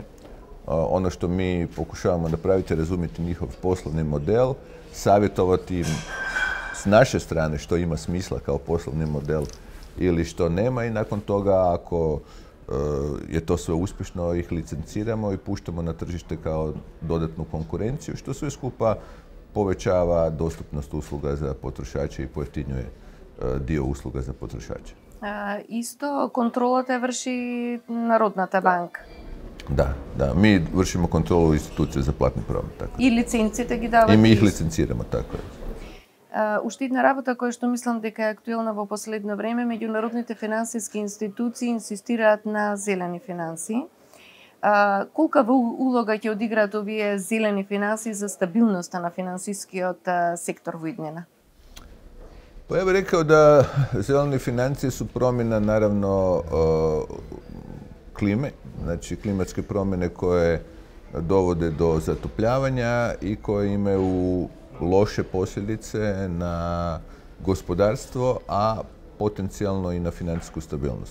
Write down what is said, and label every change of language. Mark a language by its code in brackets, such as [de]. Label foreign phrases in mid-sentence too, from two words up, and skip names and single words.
[hr] Ono što mi pokušavamo napraviti je razumjeti njihov poslovni model, savjetovati im s naše strane što ima smisla kao poslovni model ili što nema i nakon toga, ako je to sve uspješno, ih licenciramo i puštamo na tržište kao dodatnu konkurenciju, što sve skupa povećava dostupnost usluga za potrošače i pojeftinjuje dio usluga za potrošače. [mk] Исто контролата врши Народната банка. [hr] Da. Mi vršimo kontrolu institucije za platni promet. Tako. [mk] И лиценците ги даваат. [hr] I mi ih licenciramo, tako je. [mk] Уште една работа која што мислам дека е актуелна во последно време, меѓународните финансиски институции инсистираат на зелени финанси. Колка улога ќе одиграат овие зелени финанси за стабилноста на финансискиот сектор во иднина? [hr] Pa ja bih rekao da zelene financije su promjena, naravno, klime, znači klimatske promjene koje dovode do zatopljavanja i koje imaju loše posljedice na gospodarstvo, a potencijalno i na financijsku stabilnost.